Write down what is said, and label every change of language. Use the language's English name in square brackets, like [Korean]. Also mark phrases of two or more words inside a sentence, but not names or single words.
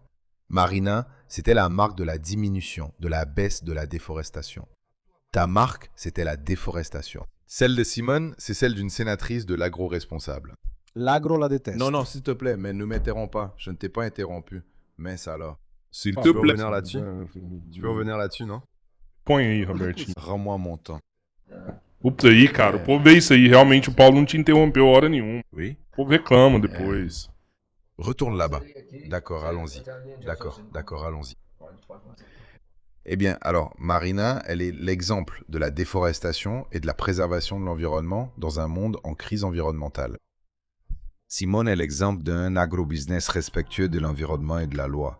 [French] Marina, c'était la marque de la diminution, de la baisse de la déforestation. Ta marque, c'était la déforestation. Celle de Simone, c'est celle d'une sénatrice de l'agro-responsable. L'agro la déteste. Non, s'il te plaît, mais ne m'interromps pas. Je ne t'ai pas interrompu. Mais ça là. S'il Ah, te peux plaît. revenir là-dessus. Tu peux revenir là-dessus, non? [Portuguese] Põe aí, Robertinho. [French] Rends-moi mon temps. [Portuguese] Ups aí, cara. O povo vê isso aí. Realmente o Paulo não te interrompeu hora nenhuma. [French] Oui. [Portuguese] O povo reclama depois. [French] Retourne là-bas. D'accord, allons-y. D'accord, allons-y. Eh bien, alors, Marina, elle est l'exemple de la déforestation et de la préservation de l'environnement dans un monde en crise environnementale. Simone est l'exemple d'un agrobusiness respectueux de l'environnement et de la loi.